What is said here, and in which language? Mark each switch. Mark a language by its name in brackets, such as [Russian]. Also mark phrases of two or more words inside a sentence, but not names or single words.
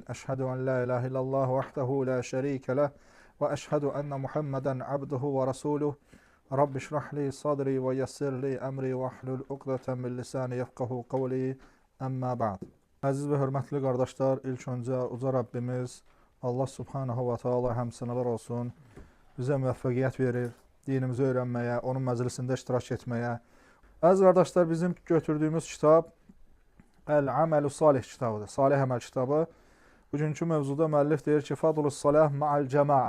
[Arabic] أشهد أن لا إله إلا الله وحده لا شريك له. وأشهد أن محمدا عبده ورسوله. رب اشرح لي صدري ويسر لي أمري واحلل عقدة من لساني يفقهوا قولي. أما بعد. [Turkish] Aziz ve hürmetli kardeşler, ilk önce uca Rabbimiz [Arabic] الله سبحانه وتعالى [Turkish] həmsənalar olsun. [Azerbaijani] Bizə müvəffəqiyyət verir, dinimizi öyrənməyə, onun məclisində iştirak etməyə. Əziz qardaşlar, bizim götürdüyümüz kitab Əl-Əməl-ü Salih kitabıdır, Salih əməl kitabı. Bugünkü mövzuda müəllif deyir ki, [Arabic] فضل الصلاة مع الجماعة.